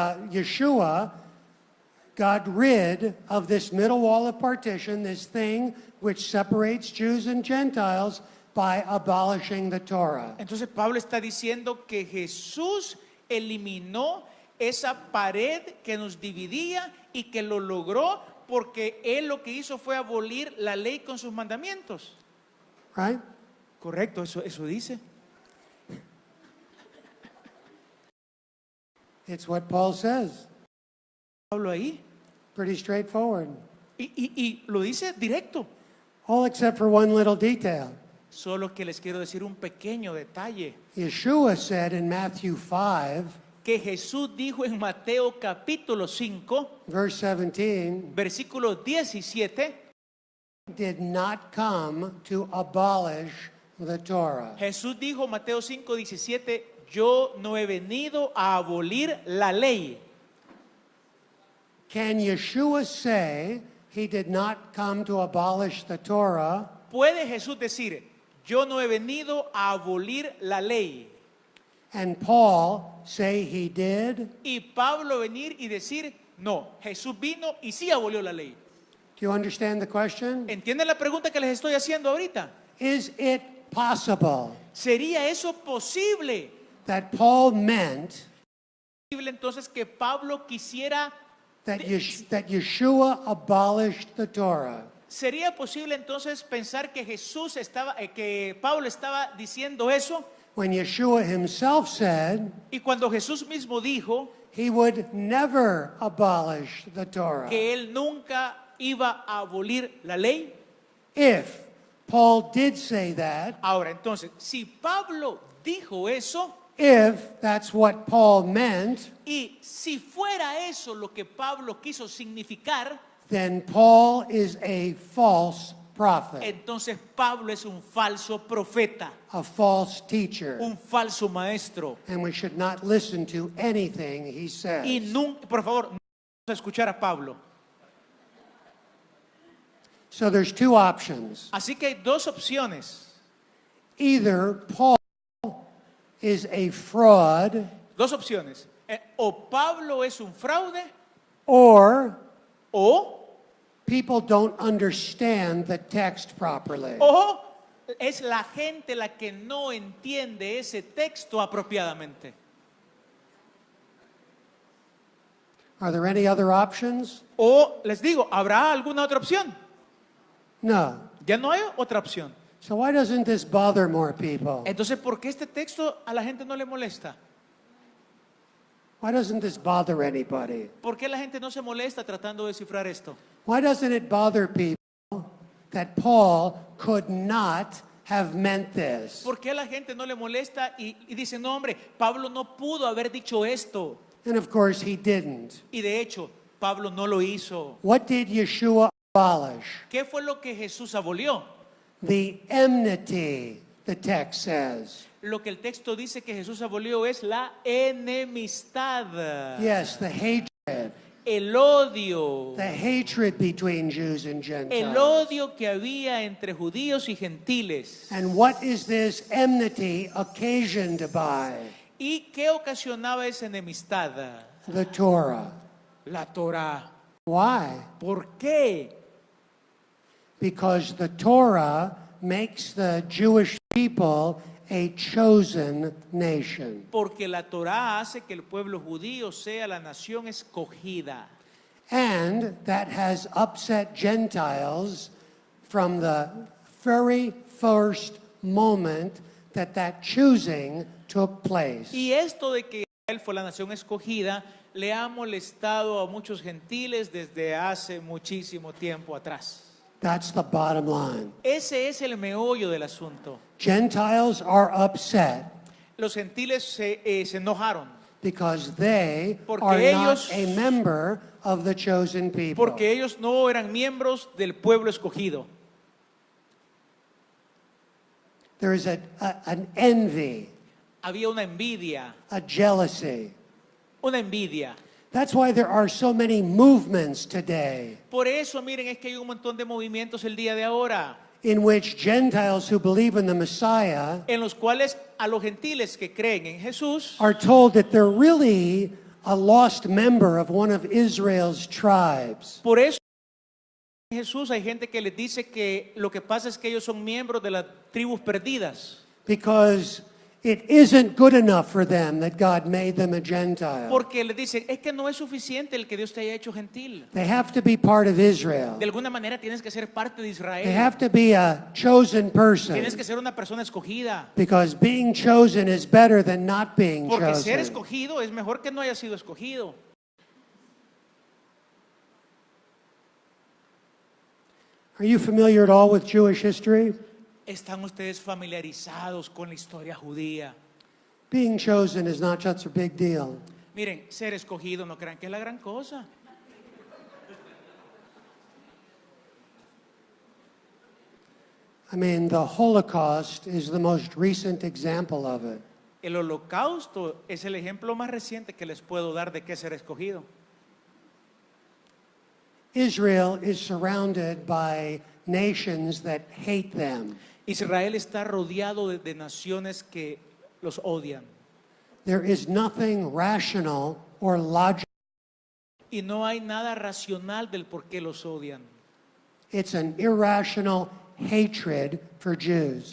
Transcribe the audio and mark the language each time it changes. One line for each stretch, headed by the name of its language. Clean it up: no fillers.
English: Yeshua got rid of this middle wall of partition, this thing which separates Jews and Gentiles, by abolishing the Torah.
Spanish: Entonces Pablo está diciendo que Jesús eliminó esa pared que nos dividía y que lo logró porque él lo que hizo fue abolir la ley con sus mandamientos.
English: Right?
Spanish: Correcto, eso dice.
English: It's what Paul says.
Spanish: Pablo ahí.
English: Pretty straightforward.
Spanish: Y lo dice directo.
English: All except for one little detail.
Spanish: Solo que les quiero decir un pequeño detalle.
English: Yeshua said in Matthew 5,
Spanish: Que Jesús dijo en Mateo capítulo 5,
English: verse 17,
Spanish: versículo 17,
English: did not come to abolish the Torah.
Spanish: Jesús dijo, Mateo 5, 17, yo no he venido a abolir la ley.
English: Can Yeshua say he did not come to abolish the Torah
Spanish: ¿Puede Jesús decir, yo no he venido a abolir la ley?
English: and Paul say he did?
Spanish: Y Pablo venir y decir, no, Jesús vino y sí abolió la ley.
English: Do you understand the question?
Spanish: ¿Entienden la pregunta que les estoy haciendo ahorita?
English: Is it possible
Spanish: ¿Sería eso posible?
English: that Paul meant
Spanish: ¿Posible entonces que Pablo quisiera...
English: that Yeshua abolished the Torah?
Spanish: ¿Sería posible entonces pensar que que Pablo estaba diciendo eso?
English: When Yeshua himself said
Spanish: Y cuando Jesús mismo dijo
English: he would never abolish the Torah.
Spanish: que él nunca iba a abolir la ley.
English: If Paul did say that,
Spanish: Ahora, entonces, si Pablo dijo eso,
English: if that's what Paul meant,
Spanish: y si fuera eso lo que Pablo quiso significar,
English: then Paul is a false prophet,
Spanish: entonces Pablo es un falso profeta,
English: a false teacher,
Spanish: un falso maestro.
English: and we should not listen to anything he says.
Spanish: Y nunca, por favor, no vamos a escuchar a Pablo.
English: So there's two options.
Spanish: Así que hay dos opciones.
English: Either Paul is a fraud,
Spanish: Dos opciones. O Pablo es un fraude,
English: or
Spanish: o
English: people don't understand the text properly.
Spanish: es la gente la que no entiende ese texto apropiadamente.
English: Are there any other options?
Spanish: O les digo, ¿habrá alguna otra opción?
English: No.
Spanish: Ya no hay otra opción.
English: So why doesn't this bother more people?
Spanish: Entonces, ¿por qué este texto a la gente no le molesta?
English: Why doesn't this bother anybody?
Spanish: ¿Por qué la gente no se molesta tratando de descifrar esto?
English: Why doesn't it bother people that Paul could not have meant this?
Spanish: ¿Por qué a la gente no le molesta y dice, no hombre, Pablo no pudo haber dicho esto?
English: And of course he didn't.
Spanish: Y de hecho, Pablo no lo hizo.
English: What did Yeshua abolish?
Spanish: ¿Qué fue lo que Jesús abolió?
English: The enmity, the text says.
Spanish: Lo que el texto dice que Jesús abolió es la enemistad.
English: Yes, the hatred.
Spanish: El odio.
English: The hatred between Jews and
Spanish: El
English: Gentiles.
Spanish: odio que había entre judíos y gentiles.
English: And what is this enmity occasioned by?
Spanish: ¿Y qué ocasionaba esa enemistad?
English: The Torah.
Spanish: La Torah.
English: Why?
Spanish: ¿Por qué?
English: Because the Torah makes the Jewish people a chosen nation.
Spanish: Porque la Torah hace que el pueblo judío sea la nación escogida.
English: And that has upset Gentiles from the very first moment that choosing took place.
Spanish: Y esto de que Israel fue la nación escogida le ha molestado a muchos gentiles desde hace muchísimo tiempo atrás.
English: That's the bottom line.
Spanish: Ese es el meollo del asunto.
English: Gentiles are upset
Spanish: Los gentiles se enojaron
English: because they
Spanish: Porque
English: are
Spanish: ellos-
English: not a member of the chosen people.
Spanish: porque ellos no eran miembros del pueblo escogido.
English: There is an envy,
Spanish: Había una envidia,
English: a jealousy.
Spanish: una envidia.
English: That's why there are so many movements today
Spanish: Por eso, miren, es que hay un montón de movimientos el día de ahora,
English: in which Gentiles who believe in the Messiah
Spanish: en los cuales a los gentiles que creen en Jesús
English: are told that they're really a lost member of one of Israel's tribes.
Spanish: Por eso en Jesús hay gente que les dice que lo que pasa es que ellos son miembros de las tribus perdidas.
English: Because it isn't good enough for them that God made them a Gentile.
Spanish: Porque les dicen, es que no es suficiente el que Dios te haya hecho gentil.
English: They have to be part of Israel.
Spanish: De alguna manera tienes que ser parte de
English: They
Spanish: Israel.
English: have to be a chosen person.
Spanish: Tienes que ser una persona escogida.
English: Because being chosen is better than not being
Spanish: Porque ser
English: chosen.
Spanish: escogido es mejor que no haya sido escogido.
English: Are you familiar at all with Jewish history?
Spanish: ¿Están ustedes familiarizados con la historia judía?
English: Being chosen is not such a big deal.
Spanish: Miren, ser escogido no crean que es la gran cosa.
English: I mean, the Holocaust is the most recent example of it.
Spanish: El holocausto es el ejemplo más reciente que les puedo dar de qué es ser escogido.
English: Israel is surrounded by nations that hate them.
Spanish: Israel está rodeado de naciones que los odian.
English: There is nothing rational or logical.
Spanish: Y no hay nada racional del por qué los odian.
English: It's an irrational hatred for Jews.